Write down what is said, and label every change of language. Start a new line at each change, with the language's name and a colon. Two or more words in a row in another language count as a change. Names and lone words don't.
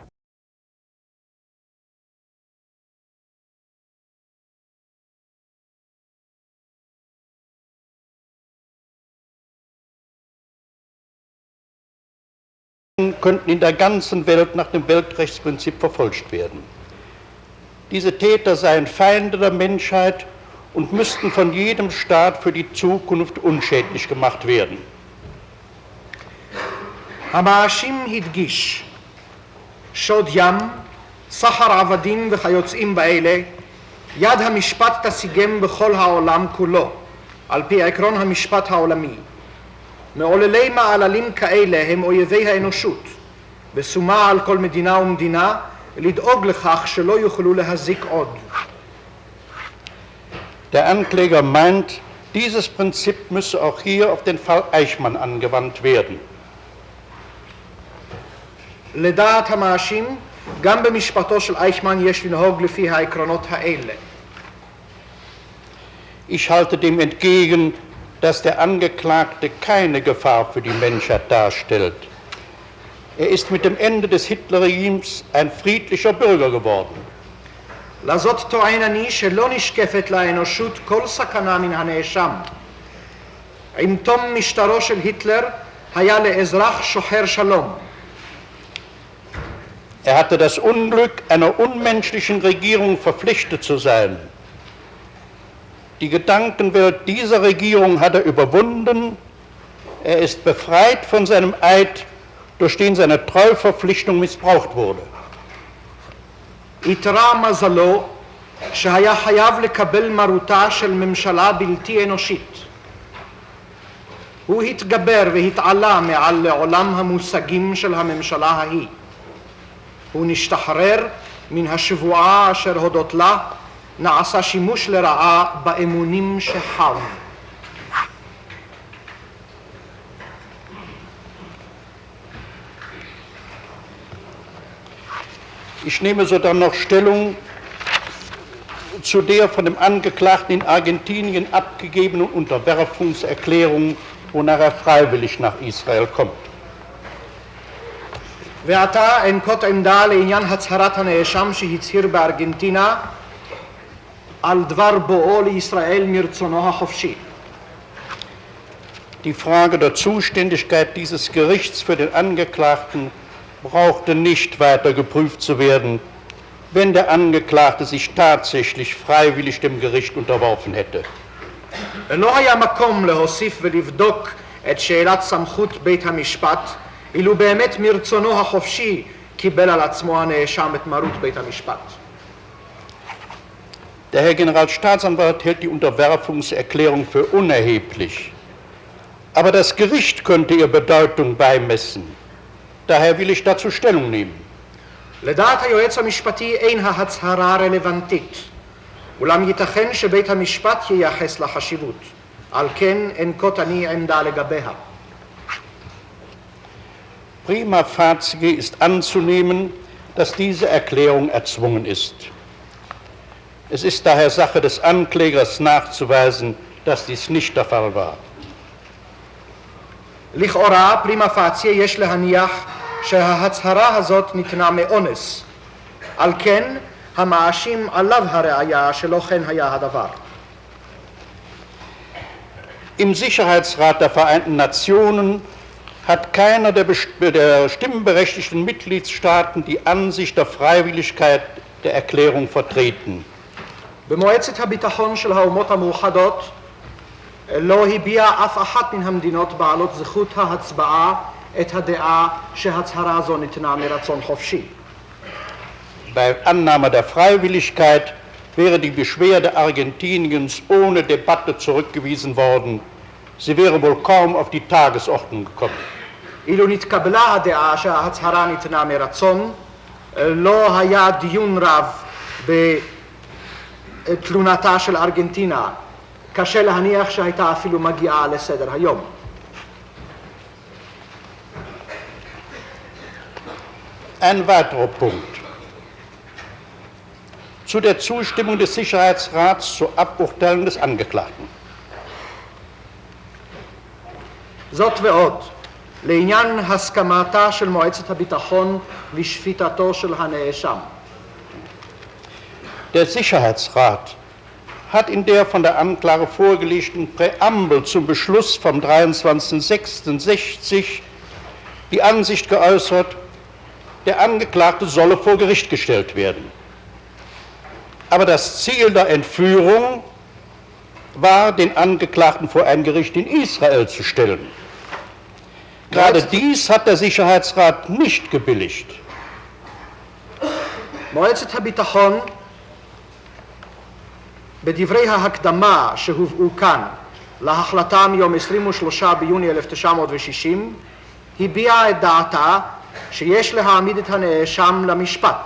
German: könnten in der ganzen Welt nach dem Weltrechtsprinzip verfolgt werden. Diese Täter seien Feinde der Menschheit und müssten von jedem Staat für die Zukunft unschädlich gemacht werden.
Hebrew: המאשים הדגיש שוד ים, סחר עבדים וכיוצאים באלה, יד המשפט תשיגם בכל העולם כולו, על פי עקרון המשפט העולמי. מעוללי מעללים כאלה הם אויבי האנושות, ושומה על כל מדינה ומדינה לדאוג לכך שלא יוכלו להזיק עוד.
German: Der Ankläger meint, dieses Prinzip müsse auch hier auf den Fall Eichmann angewandt werden.
Hebrew: לדעת המאשים, גם במשפטו של אייכמן יש לנהוג לפי העקרונות האלה.
German: Ich halte dem entgegen, dass der Angeklagte keine Gefahr für die Menschheit darstellt. Er ist mit dem Ende des Hitlerregimes ein friedlicher Bürger geworden.
Hebrew: לזאת טוען אני שלא נשקפת לאנושות כל סכנה מן הנאשם. עם תום משטרו של היטלר היה לאזרח שוחר שלום.
German: Er hatte das Unglück, einer unmenschlichen Regierung verpflichtet zu sein. Die Gedankenwelt dieser Regierung hat er überwunden. Er ist befreit von seinem Eid, durch den seine Treuverpflichtung missbraucht wurde.
Hebrew: איתרע מזלו שהיה חייב לקבל מרותה של ממשלה בלתי אנושית. הוא התגבר והתעלה מעל לעולם המושגים של הממשלה ההיא. הוא נשתחרר מן השבועה אשר הודות לה נעשה שימוש לרעה באמונים שחב.
German: Ich nehme sodann noch Stellung zu der von dem Angeklagten in Argentinien abgegebenen Unterwerfungserklärung, wonach er freiwillig nach Israel kommt.
Hebrew: ועתה אנקוט עמדה לעניין הצהרת הנאשם שהצהיר בארגנטינה על דבר בואו לישראל מרצונו החופשי.
German: Die Frage der Zuständigkeit dieses Gerichts für den Angeklagten brauchte nicht weiter geprüft zu werden, wenn der Angeklagte sich tatsächlich freiwillig dem Gericht unterworfen hätte.
Hebrew: לא היה מקום להוסיף ולבדוק את שאלת סמכות בית המשפט, אילו באמת מרצונו החופשי קיבל על עצמו הנאשם את מרות בית המשפט.
German: Der Herr Generalstaatsanwalt hält die Unterwerfungserklärung für unerheblich. Aber das Gericht könnte ihr Bedeutung beimessen. Daher will ich dazu Stellung nehmen.
Hebrew: לדעת היועץ המשפטי אין ההצהרה רלוונטית, אולם ייתכן שבית המשפט ייחס לה חשיבות. על כן אנקוט אני עמדה לגביה.
Latin: Prima facie
German: ist anzunehmen, dass diese Erklärung erzwungen ist. Es ist daher Sache des Anklägers nachzuweisen, dass dies nicht der Fall war.
Hebrew: לכאורה,
Latin: prima facie
Hebrew: יש להניח שההצהרה הזאת ניתנה מאונס. על כן, המאשים עליו הראיה שלא כן היה הדבר.
German: Im Sicherheitsrat der Vereinten Nationen hat keiner der stimmberechtigten Mitgliedstaaten die Ansicht der Freiwilligkeit der Erklärung vertreten.
Hebrew: במועצת הביטחון של האומות המאוחדות לא הביעה אף אחת מן המדינות בעלות זכות ההצבעה את הדעה שהצהרה זו ניתנה מרצון חופשי.
German: Bei Annahme der Freiwilligkeit wäre die Beschwerde Argentiniens ohne Debatte zurückgewiesen worden. Sie wäre wohl kaum auf die Tagesordnung gekommen.
Hebrew: אילו נתקבלה הדעה שההצהרה ניתנה מרצון, לא היה דיון רב בתלונתה של ארגנטינה, קשה להניח שהייתה אפילו מגיעה לסדר היום.
German: Ein weiterer Punkt. Zu der Zustimmung des Sicherheitsrats zur Aburteilung des Angeklagten.
Hebrew: זאת ועוד, לעניין הסכמתה של מועצת הביטחון לשפיטתו של הנאשם.
German: Der Sicherheitsrat hat in der von der Anklage vorgelegten Präambel zum Beschluss vom 23.06.60 die Ansicht geäußert, der Angeklagte solle vor Gericht gestellt werden. Aber das Ziel der Entführung war, den Angeklagten vor ein Gericht in Israel zu stellen. Gerade dies hat der Sicherheitsrat nicht gebilligt.
Hebrew: מועצת הביטחון בדברי ההקדמה שהובאו כאן להחלטה מיום 23 ביוני 1960 הביעה את דעתה שיש להעמיד את הנאשם למשפט.